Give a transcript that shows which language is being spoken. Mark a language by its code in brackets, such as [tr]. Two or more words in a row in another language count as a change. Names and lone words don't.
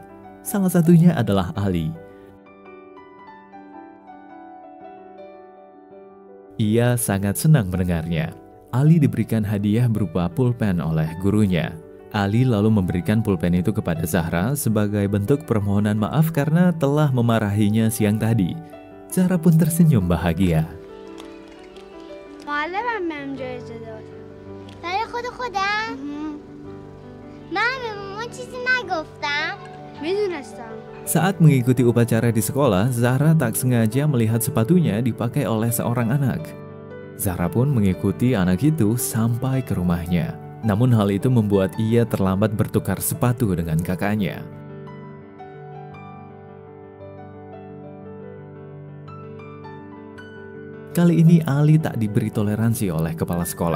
[id] Salah satunya adalah Ali. Ia sangat senang mendengarnya. Ali diberikan hadiah berupa pulpen oleh gurunya. Ali lalu memberikan pulpen itu kepada Zahra sebagai bentuk permohonan maaf karena telah memarahinya siang tadi. Zahra pun tersenyum bahagia. [fa] معلمم بهم جایزه داد. برای خودم؟ من به مامان چیزی نگفتم. میدونستم. [id] Saat mengikuti upacara di sekolah, Zahra tak sengaja melihat sepatunya dipakai oleh seorang anak. Zahra pun mengikuti anak itu sampai ke rumahnya. Namun hal itu membuat ia terlambat bertukar sepatu dengan kakaknya. Kali ini Ali tak diberi toleransi oleh kepala sekolah.